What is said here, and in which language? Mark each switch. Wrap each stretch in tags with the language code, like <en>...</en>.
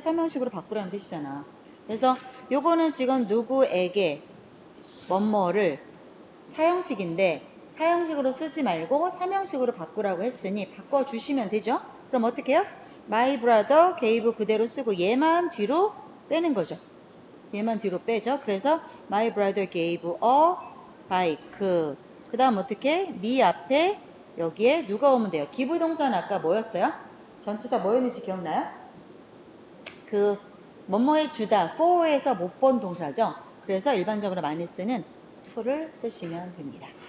<ko>삼형식으로 바꾸라는 뜻이잖아. 그래서 요거는 지금 누구에게 뭐뭐를 사형식인데 사형식으로 쓰지 말고 삼형식으로 바꾸라고 했으니 바꿔주시면 되죠. 그럼 어떻게 해요?</ko> <en>My brother gave</en> <ko>그대로 쓰고 얘만 뒤로 빼는 거죠. 얘만 뒤로 빼죠. 그래서</ko> <en>my brother gave a bike.</en> <ko>그 다음 어떻게? me 앞에 여기에 누가 오면 돼요? 기부동사는 아까 뭐였어요? 전치사 뭐였는지 기억나요? 그 뭐뭐해 주다 for에서 못 본 동사죠. 그래서 일반적으로 많이 쓰는 to를 쓰시면 됩니다.</ko>